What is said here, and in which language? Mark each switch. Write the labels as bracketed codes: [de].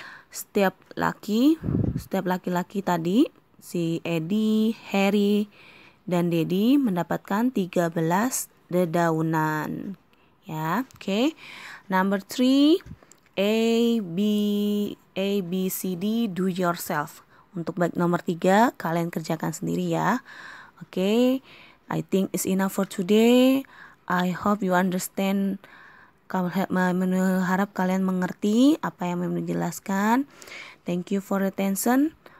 [id] Setiap laki-laki tadi, si Eddie, Harry, dan Daddy mendapatkan 13 dedaunan. Ya, oke. [en] Number 3, A, B, C, D, do yourself. [id] Untuk baik nomor 3, kalian kerjakan sendiri ya. [en] Oke, I think it's enough for today. I hope you understand. [id] Harap kalian mengerti apa yang Mem jelaskan. [en] Thank you for attention.